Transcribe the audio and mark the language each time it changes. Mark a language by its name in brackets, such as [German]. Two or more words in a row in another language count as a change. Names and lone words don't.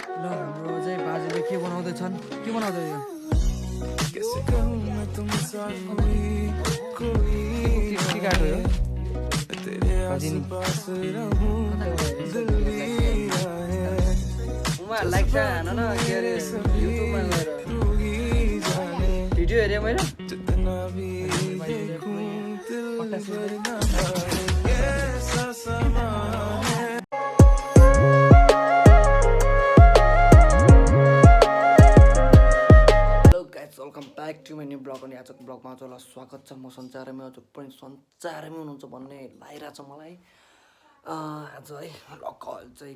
[Nepali] ल हाम्रो चाहिँ बाजेले के बनाउँदैछन् के बनाउँदै [Hindi] कैसे कहूँ मैं तुमसे कोई [Nepali] के काटो यो [Hindi] तेरे आसपास रहूं दिल भी रहे [Nepali] उहाँहरूलाई लाइक चाहिँ हान न के अरे युट्युबमा गएर भिडियो हेरेँ मैले [Hindi] जितना भी देखूं दिल भर ना आए ऐसा समा है [English] hello guys welcome back to my new vlog [Nepali] अनि आजको ब्लगमा चाहिँ स्वागत छ म सञ्चारमै हजुर पनि सञ्चारमै हुनुहुन्छ भन्ने लागिरहेको छ मलाई आज है लक्कल चाहिँ